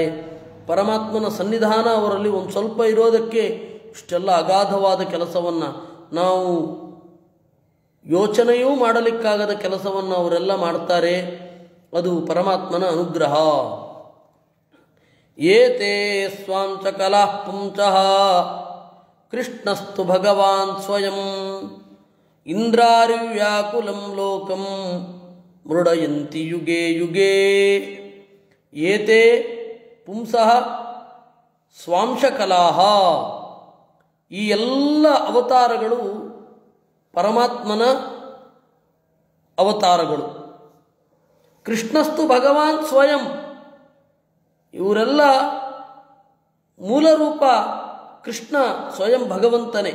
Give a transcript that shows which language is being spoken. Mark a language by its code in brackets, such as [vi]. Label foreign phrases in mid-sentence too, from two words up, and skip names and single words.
[kn] ಪರಮಾತ್ಮನ ಸನ್ನಿಧಾನ ಅವರಲ್ಲಿ ಒಂದು ಸ್ವಲ್ಪ ಇರೋದಕ್ಕೆ ಇಷ್ಟೆಲ್ಲ ಅಗಾಧವಾದ ಕೆಲಸವನ್ನು, ನಾವು ಯೋಚನೆಯೂ ಮಾಡಲಿಕ್ಕಾಗದ ಕೆಲಸವನ್ನು ಅವರೆಲ್ಲ ಮಾಡ್ತಾರೆ. ಅದು ಪರಮಾತ್ಮನ ಅನುಗ್ರಹ. [sa] ಏತೇ ಸ್ವಾಂಚ ಕಲಾಃ ಪುಂಚಃ ಕೃಷ್ಣಸ್ತು ಭಗವಾನ್ ಸ್ವಯಂ ಇಂದ್ರಾರಿವ್ಯಾಕುಲಂ ಲೋಕಂ ಮೃಡಯಂತಿ ಯುಗೇ ಯುಗೇ. ಏತೇ ಪುಂಸಃ ಸ್ವಾಂಶಕಲಾಹ. [kn] ಈ ಎಲ್ಲ ಅವತಾರಗಳು ಪರಮಾತ್ಮನ ಅವತಾರಗಳು. [sa] ಕೃಷ್ಣಸ್ತು ಭಗವಾನ್ ಸ್ವಯಂ. [kn] ಇವರೆಲ್ಲ ಮೂಲ ರೂಪ ಕೃಷ್ಣ ಸ್ವಯಂ ಭಗವಂತನೇ.